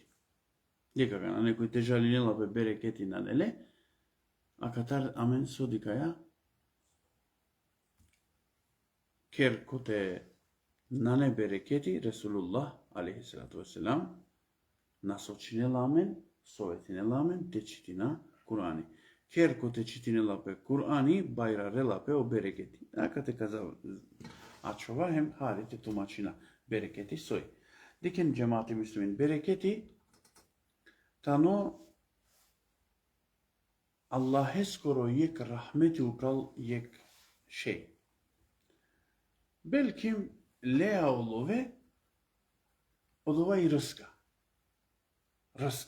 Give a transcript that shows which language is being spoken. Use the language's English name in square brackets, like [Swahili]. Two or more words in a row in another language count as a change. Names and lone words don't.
[Romany] Dikakana nekoj težalinela pe bereketi nanele a katar amen sodikaya ker kote nane bereketi Resulullah [Arabic] عليه الصلاة والسلام [Romany] nasočine lamen, sovetine lamen, te čitina Kur'ani. Ker kote čitine lape Kur'ani, bayrare lape o bereketi. Aka te kaza açova hem halite tumačina bereketi soy. Diken cemaati müslümin bereketi tano Allahe skoro yek rahmeti upral yek şey. Belkim lea olove odova i rıska. Rısk.